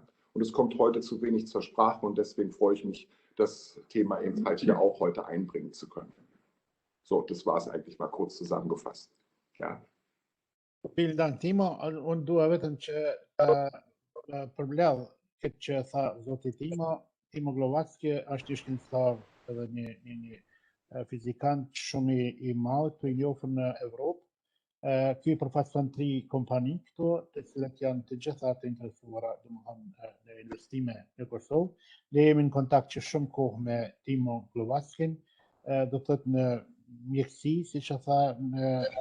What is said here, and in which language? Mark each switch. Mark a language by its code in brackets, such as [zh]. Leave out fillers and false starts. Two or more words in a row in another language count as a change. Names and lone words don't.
[de] Und es kommt heute zu wenig zur Sprache und deswegen freue ich mich, das Thema eben halt hier auch heute einbringen zu können. So, das war es eigentlich mal kurz zusammengefasst. Ja. Vielen Dank, Timo. Und du hast ein Problem, [sq] Timo Glowacki, është shkencëtar edhe një fizikant shumë i madh të njohur në Evropë. Ky përfaqëson 3 kompani këtu, të cilat janë të gjitha të interesuara domethënë në investime në Kosovë. Ne jemi në kontakt që shumë kohë me Timo Glowackin, do të thotë në mjektësi, siç e tha, në